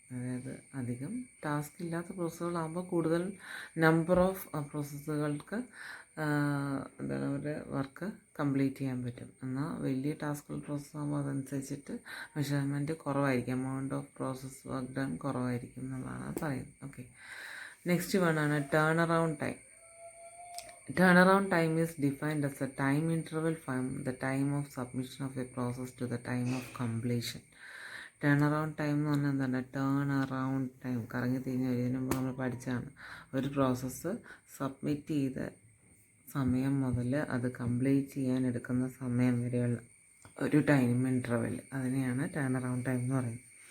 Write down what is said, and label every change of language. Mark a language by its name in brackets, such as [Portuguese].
[Malayalam] അതായത് അധികം ടാസ്ക് ഇല്ലാത്ത പ്രോസസ്സുകളാകുമ്പോൾ കൂടുതൽ നമ്പർ ഓഫ് പ്രോസസ്സുകൾക്ക് ഒരു വർക്ക് കംപ്ലീറ്റ് ചെയ്യാൻ പറ്റും. എന്നാൽ വലിയ ടാസ്കുകൾ പ്രോസസ്സ് ആകുമ്പോൾ അതനുസരിച്ചിട്ട് മെഷർമെൻറ്റ് കുറവായിരിക്കും, amount of process work done കുറവായിരിക്കും എന്നുള്ളതാണ് പറയുന്നത്. Okay, next വണ്ണാണ് turn around time. [English] Turn around time is defined as a time interval from the time of submission of a process to the time of completion. [Malayalam] Turn around time എന്ന് പറഞ്ഞാൽ എന്താണ്? Turn around time, കറങ്ങി തിരിഞ്ഞ് വരുന്നതിന് മുമ്പ് നമ്മൾ പഠിച്ചതാണ്. ഒരു പ്രോസസ്സ് സബ്മിറ്റ് ചെയ്ത സമയം മുതൽ അത് കംപ്ലീറ്റ് ചെയ്യാൻ എടുക്കുന്ന സമയം വരെയുള്ള ഒരു ടൈം ഇൻ്റർവെൽ, അതിനെയാണ് ടേൺ അറൗണ്ട് ടൈം എന്ന് പറയുന്നത്.